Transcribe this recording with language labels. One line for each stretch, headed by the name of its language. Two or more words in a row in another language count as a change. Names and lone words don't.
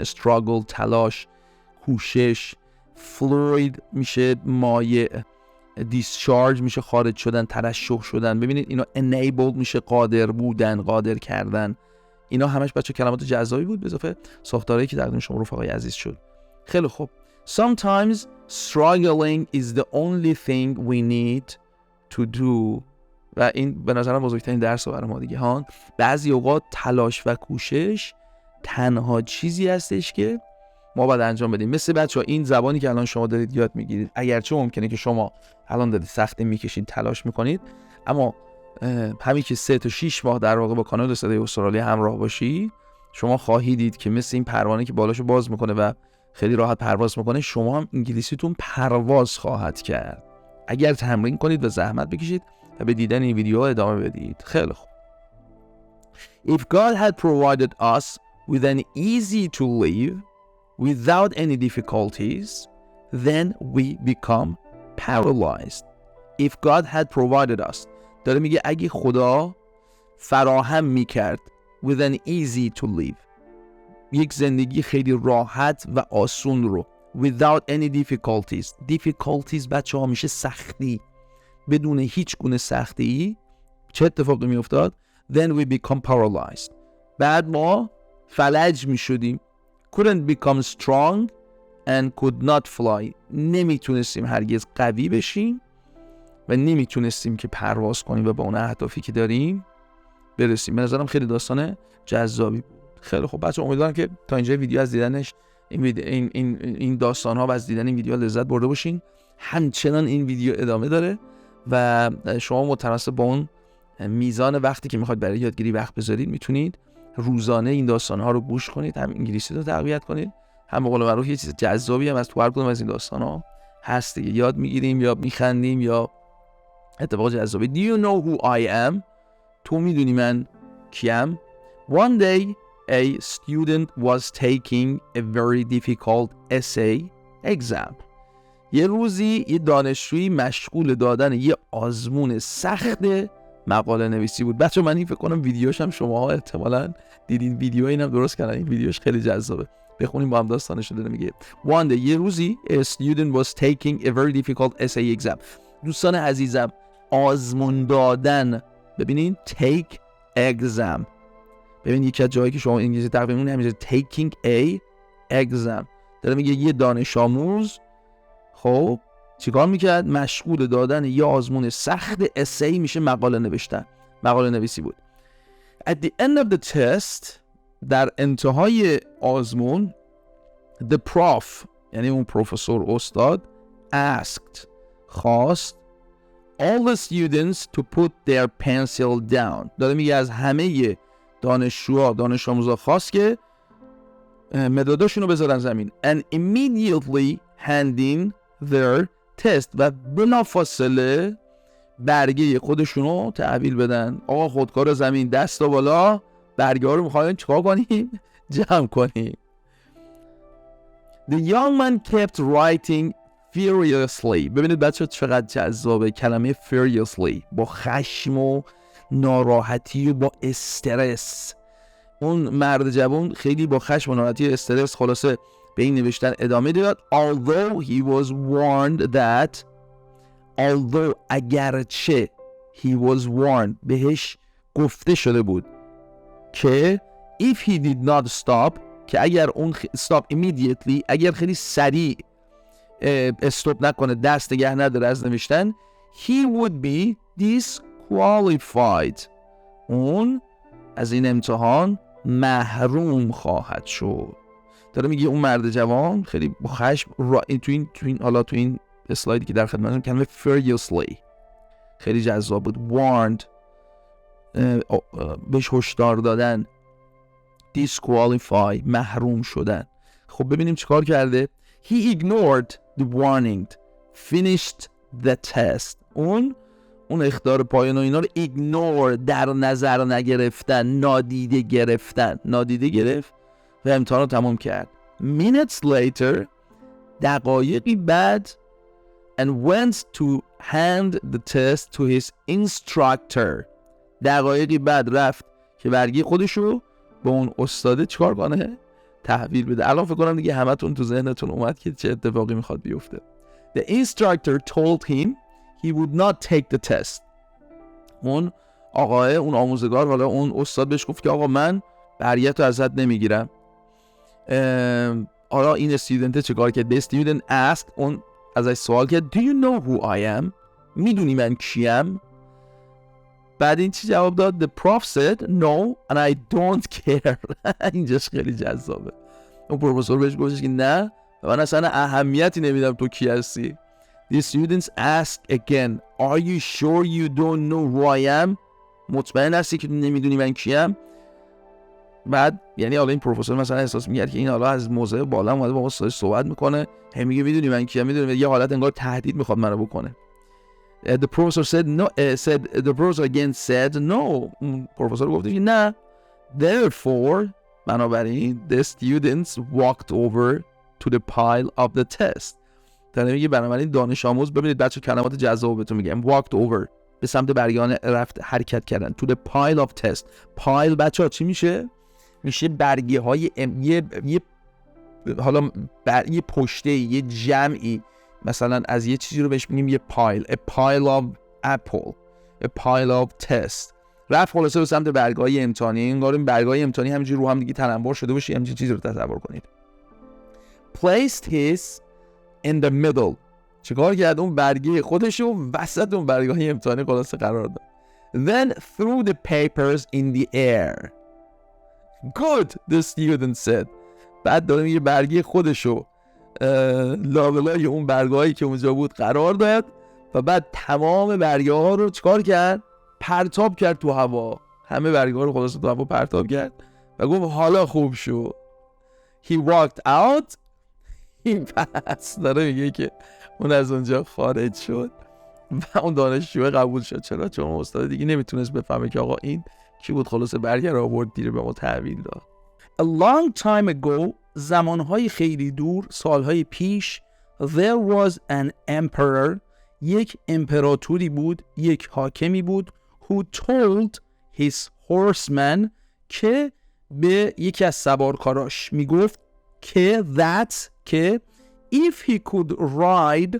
Persian: struggle، تلاش، کوشش. fluid میشه مایع. discharge میشه خارج شدن، ترشح شدن. ببینید اینا enabled میشه قادر بودن، قادر کردن. اینا همش بچه کلمات جذابی بود به اضافه ساختارهایی که تقدیم شما رفقای عزیز شد. خیلی خوب.
English: Sometimes struggling is the only thing we need to do.
Persian: و این به نظرم بزرگترین درس برای ما دیگه ها. بعضی اوقات تلاش و کوشش تنها چیزی هستش که ما باید انجام بدیم. مثل بچه‌ها این زبانی که الان شما دارید یاد میگیرید، اگرچه ممکنه که شما الان دارید سخت میکشید، تلاش میکنید، اما همین که 3 تا 6 ماه در واقع با کانال صدای استرالیا همراه باشی، شما خواهید دید که مثل این پروانه که بالاشو باز میکنه و خیلی راحت پرواز میکنه، شما هم انگلیسیتون پرواز خواهد کرد. اگر تمرین کنید و زحمت بکشید و به دیدن این ویدیو ادامه بدید. خیلی خوب.
English: If God had provided us with an easy to live without any difficulties, then we become paralyzed. If God had provided us.
Persian: داره میگه اگه خدا فراهم میکرد
English: with an easy to live،
Persian: یک زندگی خیلی راحت و آسون رو،
English: without any difficulties
Persian: بچه ها میشه سختی، بدون هیچ گونه سختی، چه اتفاقی میافتاد؟
English: then we become paralyzed.
Persian: بعد ما فلج میشدیم.
English: couldn't become strong and could not fly.
Persian: نمیتونستیم هرگز قوی بشیم و نمیتونستیم که پرواز کنیم و به اون اهدافی که داریم برسیم. به نظرم خیلی داستان جذابی بود. خیلی خوب بچه، امیدوارم که تا اینجا ویدیو از دیدنش این داستان ها و از دیدن این ویدیو لذت برده باشین. همچنان این ویدیو ادامه داره و شما متناسب با اون میزان وقتی که میخواید برای یادگیری وقت بذارید میتونید روزانه این داستان ها رو گوش کنید، هم انگلیسی رو تقویت کنید، هم به قول معروف یه چیز جذابی هم از تو هر کدوم از این داستان ها هست دیگه. یاد میگیریم یا میخندیم یا اتفاق جذابی.
English: Do you know who I am؟
Persian: تو میدونی من کیم؟
English: One day a student was taking a very difficult essay exam.
Persian: یه روزی یه دانشجویی مشغول دادن یه آزمون سخت مقاله نویسی بود. بچه من این فکر کنم ویدیوش هم شماها احتمالاً دیدین، ویدیو اینم درست کردن، این ویدیوش خیلی جذابه، بخونیم با هم داستانش رو.
English: میگه one day
Persian: یه روزی
English: a student was taking a very difficult essay exam.
Persian: دوستان عزیزم، آزمون دادن، ببینین
English: take exam،
Persian: ببین یکی از جایی که شما انگلیسی تقریبا نمیشه
English: taking a exam.
Persian: داره میگه یه دانش آموز خب چیکار میکرد؟ مشغول دادن یه آزمون سخت اسی، میشه مقاله نوشتن، مقاله نویسی بود.
English: At the end of the test،
Persian: در انتهای آزمون،
English: the prof
Persian: یعنی اون پروفسور استاد
English: asked خواست all the students to put their pencil down.
Persian: داره میگه از همه دانش آموزا خواست که مداداشون رو بذارن زمین.
English: And immediately handing their test،
Persian: و بلافاصله برگه خودشون رو تحویل بدن. آقا خودکار زمین، دست بالا، برگه ها رو میخوایم چیکار کنیم؟ جمع کنیم.
English: The young man kept writing furiously.
Persian: ببینید بچه چقدر جذابه کلمه furiously، با خشم و ناراحتی و با استرس. اون مرد جوان خیلی با خشم و ناراحتی و استرس خلاصه به این نوشتن ادامه داد.
English: Although he was warned that، اگرچه he was warned،
Persian: بهش گفته شده بود که
English: if he did not stop،
Persian: که اگر اون
English: stop immediately،
Persian: اگر خیلی سریع استوب نکنه، دست نگه نداره از نوشتن،
English: he would be disqualified،
Persian: اون از این امتحان محروم خواهد شد. داره میگه اون مرد جوان خیلی با خشم تو این اسلایدی که در خدمتتون کلمه furiously خیلی جذاب بود. warned بهش هشدار دادن، disqualify محروم شدن. خب ببینیم چیکار کرده.
English: he ignored the warning finished the test.
Persian: اون اخطار پایان و اینا رو ایگنور، در نظر نگرفتن، نادیده گرفت و امتحان رو تمام کرد.
English: minutes later،
Persian: دقایقی بعد،
English: and went to hand the test to his instructor.
Persian: دقایقی بعد رفت که برگه خودشو به اون استاده چیکار کنه؟ تحویل بده. الان فکر کنم دیگه همتون تو ذهنتون اومد که چه اتفاقی میخواد بیفته.
English: The instructor told him he would not take the test.
Persian: اون آموزگار، حالا اون استاد بهش گفت که آقا من برگه‌تو ازت نمیگیرم. حالا این استودنت چیکار کرد؟
English: The student asked،
Persian: اون ازش سوال کرد
English: Do you know who I am؟
Persian: میدونی من کیم؟ بعد این چی جواب داد؟
English: The prof said no and I don't care.
Persian: اینجاش خیلی جذابه. اون پروفسور بهش گفتش که نه من اصلا اهمیتی نمیدم تو کی هستی.
English: The students asked again Are you sure you don't know who I am؟
Persian: مطمئن هستی که نمیدونی من کیم؟ بعد یعنی حالا این پروفسور مثلا احساس می‌کرد که این حالا از موضع بالا اومده با استادش صحبت میکنه، میگه میدونی من کیم، میدونی، یه حالت انگار تهدید میخواد منو بکنه.
English: The professor said no. The professor again said no.
Persian: پروفسور گفت که نه.
English: Therefore, بنابراین the students walked over to the pile of the test.
Persian: داره میگه بنابراین دانش آموز، ببینید بچه کلمات جذاب بهتون میگم،
English: walked over
Persian: به سمت برگیان رفت حرکت کردن.
English: to the pile of test. pile
Persian: بچه ها چی میشه؟ میشه برگه های حالا یه پشته، یه جمعی، مثلا از یه چیزی رو بهش میگیم یه پایل.
English: a pile of apple, a pile of test.
Persian: رفت خلاصه به سمت برگه‌های امتحانی. انگار این برگه‌های امتحانی همینجوری رو هم دیگه تنبار شده باشه. همین چیزی رو تصور کنید.
English: placed his in the middle.
Persian: چیکار کرد؟ اون برگه خودش رو وسط اون برگه‌های امتحانی خلاصه قرار داد.
English: then threw the papers in the air. good, the student said.
Persian: بعد داره میگه برگه خودش رو لابلای اون برگه‌هایی که اونجا بود قرار داد و بعد تمام برگه‌ها رو چیکار کرد؟ پرتاب کرد تو هوا. همه برگه‌ها رو خلاص تو هوا پرتاب کرد و گفت حالا خوب شو.
English: He walked out.
Persian: این پس داره میگه که اون از اونجا خارج شد و اون دانشجو قبول شد. چرا؟ چون استاد دیگه نمیتونست بفهمه که آقا این کی بود. خلاص برگه رو آورد دیر به ما تحویل داد.
English: A long time ago،
Persian: زمانهای خیلی دور، سالهای پیش،
English: there was an emperor،
Persian: یک امپراتوری بود، یک حاکمی بود،
English: who told his horsemen،
Persian: که به یکی از سوارکاراش میگفت که که
English: if he could ride